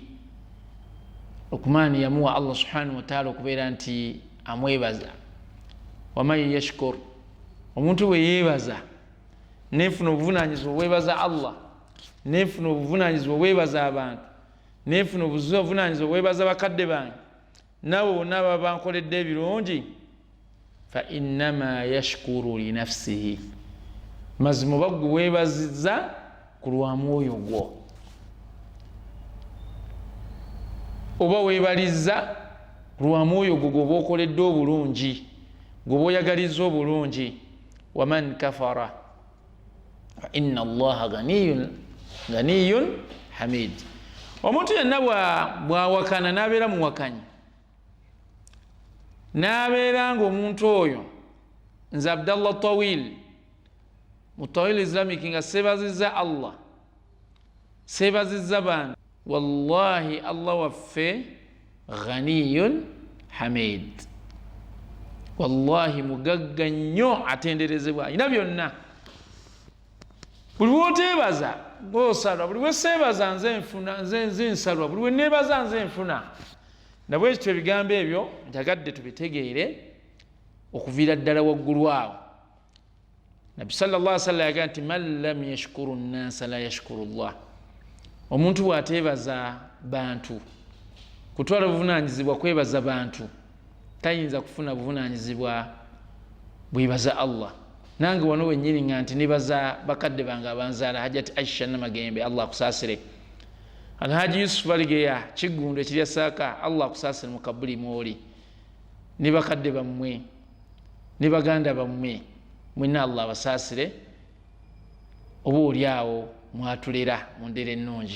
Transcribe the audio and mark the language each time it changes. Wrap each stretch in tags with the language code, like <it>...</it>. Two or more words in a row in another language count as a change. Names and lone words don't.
<lg>Luqman yamuwa Allah</lg> <ar>سبحانه وتعالى</ar> <lg>okubeera nti amwebaza.</lg> <ar>ومن يشكر,</ar> <lg>omuntu bwe yeebaza neefuna obuvunaanyizibwa obwebaza Allah, neefuna obuvunaanyizibwa obwebaza abantu, neefuna obuvunaanyizibwa obwebaza bakadde bange, nabo bonna baba bankoledde ebirungi,</lg> <ar>فإنما يشكر لنفسه,</ar> <lg>mazima oba gwe weebazizza ku lwa mwoyo gwo, oba weebalizza lwa mwoyo gwo gwoba okoledde obulungi, gwoba oyagalizza obulungi.</lg> <ar>ومن كفر فإن الله غني حميد.</ar> <lg>Omuntu yenna bw'awakana n'abeera muwakanyi, n'abeera ng'omuntu oyo nze Abdallah Tawil mu Tawil Islamic nga seebazizza Allah, seebazizza bantu, wallahi Allah waffe</lg> <ar>غني حميد,</ar> <lg>wallahi mugagga nnyo atenderezebwa, alina byonna. Buli lwoteebaza ng'osalwa, buli lweseebaza nze nfuna, nze nsalwa, buli lwenneebaza nze nfuna. Nabwe ekyo ebigambo ebyo njagadde tubitegeere okuviira ddala waggulu awo. Nabbi</lg> <ar>صلى الله عليه وسلم</ar> <lg>yagaa nti</lg> <ar>من لم يشكر الناس لا يشكر الله.</ar> <lg>Omuntu bw'ateebaza bantu, kutwala buvunaanyizibwa kwebaza bantu, tayinza kufuna buvunaanyizibwa bwebaza Allah. nange wano wennyini nga nti nibaza bakadde bange abanzaala hajati aisha namagembe allah akusaasire, alhaji yusuf baligeya kiggundo ekirya saaka allah akusaasire mu kabuli mwoli, ne bakadde bammwe ne baganda bammwe mwenna allah abasaasire, oba oli awo mwatulera mu ndera ennungi.</lg>